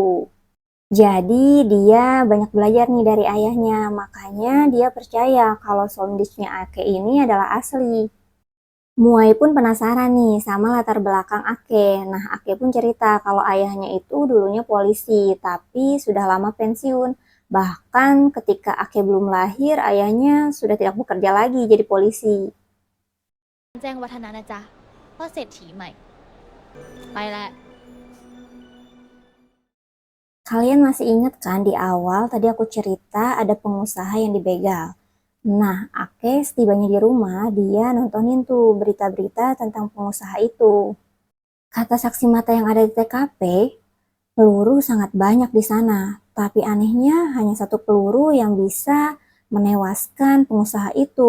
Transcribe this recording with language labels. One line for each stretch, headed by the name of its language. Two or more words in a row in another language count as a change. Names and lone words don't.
Indonesian: Jadi dia banyak belajar nih dari ayahnya, makanya dia percaya kalau Somdechnya Ake ini adalah asli. Muai pun penasaran nih sama latar belakang Ake. Nah, Ake pun cerita kalau ayahnya itu dulunya polisi, tapi sudah lama pensiun. Bahkan ketika Ake belum lahir, ayahnya sudah tidak bekerja lagi jadi polisi.
Thai: แจ้งวัฒนะนะจ๊ะพ่อเศรษฐีใหม่ ไปแล้ว
Indonesian: Kalian masih ingat kan di awal tadi aku cerita ada pengusaha yang dibegal. Nah, Ake setibanya di rumah, dia nontonin tuh berita-berita tentang pengusaha itu. Kata saksi mata yang ada di TKP, peluru sangat banyak di sana, tapi anehnya hanya satu peluru yang bisa menewaskan pengusaha itu.